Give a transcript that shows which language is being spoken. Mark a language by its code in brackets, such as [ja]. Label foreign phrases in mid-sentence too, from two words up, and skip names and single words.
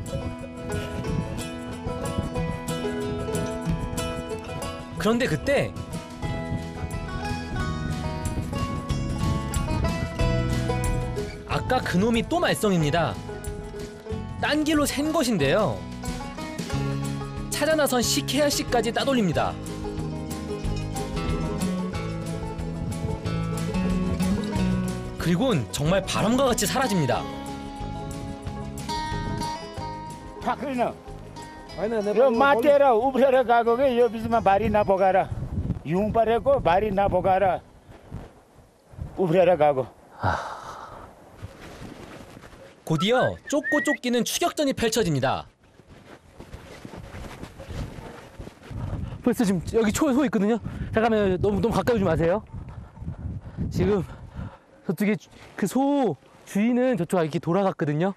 [ko] 그런데 그때 아까 그놈이 또 말썽입니다. 딴 길로 샌 것인데요. 찾아 나선 시케야 씨까지 따돌립니다. 그리곤 정말 바람과 같이 사라집니다. [ne] फाक्रिन यो मातेर उफ्रेर गएको के यो बिचमा बारी नबोकाएर हिउँ परेको बारी नबोकाएर उफ्रेर गएको. [ko] 곧이어 쫓고 쫓기는 추격전이 펼쳐집니다. 벌써 지금 여기 소 있거든요. 잠깐만 너무 가까이 오지 마세요. 지금 저쪽에 그 소 주인은 저쪽 이렇게 돌아갔거든요.